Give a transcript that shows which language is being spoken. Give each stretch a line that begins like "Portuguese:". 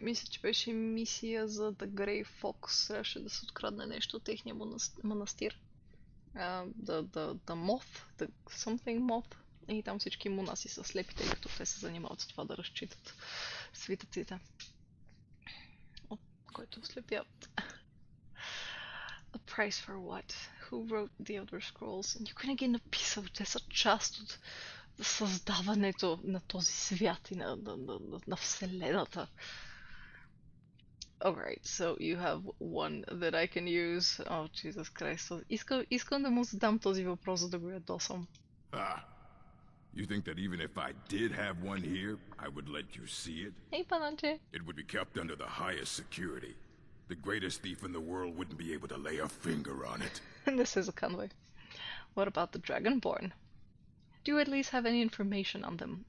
Bulgarian: Мисля, че беше мисия за The Grey Fox. Трябваше да се открадне нещо от техния манастир.
English: The Moth, the something Moth.
Bulgarian: И там всички монаси са слепи, тъй като те се занимават с това да разчитат свитъците, от който слепяват.
English: A price for what? Who wrote the Elder Scrolls?
Bulgarian: Никой не ги е написал, те са част от създаването на този свят и на вселената.
English: Alright, so you have one that I can use. Oh, Jesus Christ.
Bulgarian: Искам да му задам този въпрос, за да го ядосам.
English: You think that even if I did have one here, I would let you see it? Hey,
Bulgarian: паначе.
English: It would be kept under the highest security. The greatest thief in the world wouldn't be able to lay a finger on it.
Bulgarian: Не се заканвай.
English: What about the Dragonborn? Do you at least have any information on them?